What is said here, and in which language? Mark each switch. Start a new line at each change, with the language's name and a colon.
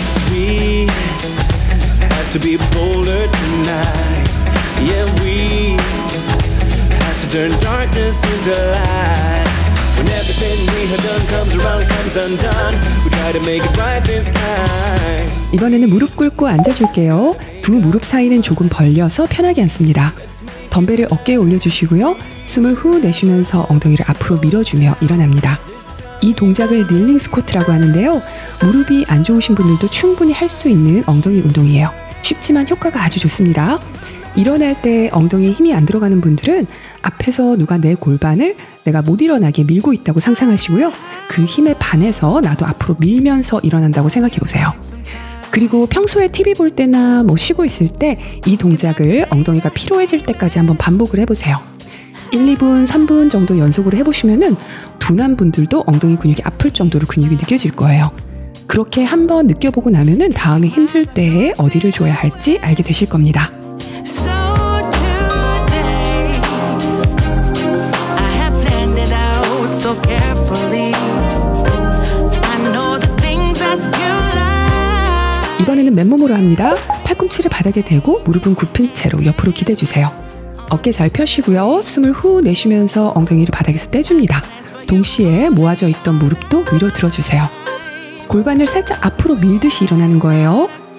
English: We have to be bolder tonight. Yeah, we have to turn darkness into light. When everything we have done comes around, comes undone, we try to make it right this time.
Korean: 이번에는 무릎 꿇고 앉아줄게요. 두 무릎 사이는 조금 벌려서 편하게 앉습니다. 덤벨을 어깨에 올려주시고요. 숨을 후 내쉬면서 엉덩이를 앞으로 밀어주며 일어납니다. 이 동작을 닐링 스쿼트라고 하는데요. 무릎이 안 좋으신 분들도 충분히 할 수 있는 엉덩이 운동이에요. 쉽지만 효과가 아주 좋습니다. 일어날 때 엉덩이에 힘이 안 들어가는 분들은 앞에서 누가 내 골반을 내가 못 일어나게 밀고 있다고 상상하시고요. 그 힘에 반해서 나도 앞으로 밀면서 일어난다고 생각해 보세요. 그리고 평소에 TV 볼 때나 뭐 쉬고 있을 때 이 동작을 엉덩이가 피로해질 때까지 한번 반복을 해보세요. 1, 2분, 3분 정도 연속으로 해보시면은 둔한 분들도 엉덩이 근육이 아플 정도로 근육이 느껴질 거예요. 그렇게 한번 느껴보고 나면은 다음에 힘들 때에 어디를 줘야 할지 알게 되실 겁니다.
English: So today, I have planned it out so carefully. I know the things that you like.
Korean: 이번에는 맨몸으로 합니다. 팔꿈치를 바닥에 대고 무릎은 굽힌 채로 옆으로 기대주세요. 어깨 잘 펴시고요. 숨을 후 내쉬면서 엉덩이를 바닥에서 떼줍니다. 동시에 모아져 있던 무릎도 위로 들어주세요. 골반을 살짝 앞으로 밀듯이 일어나는 거예요.